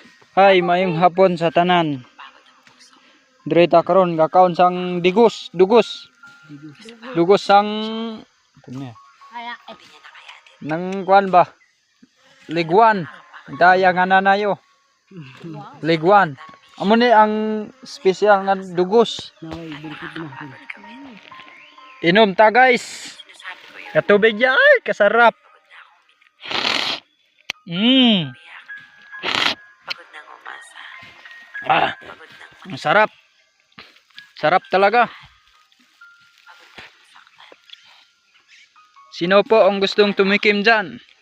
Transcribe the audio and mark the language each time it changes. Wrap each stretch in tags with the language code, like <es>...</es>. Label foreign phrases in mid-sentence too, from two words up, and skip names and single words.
<hil>Hi, mayong hapon sa tanan. Dire ta karon gakaon sang dugos sang kunya. Nang kuan ba? Liguan. Daya nga nanayo. Liguan. Amo ni ang special nga dugos. Inom ta guys. Katubig ya ay kasarap.</hil> <tl>Ang sarap. Sarap talaga. Sino po ang gustong tumikim dyan?</tl>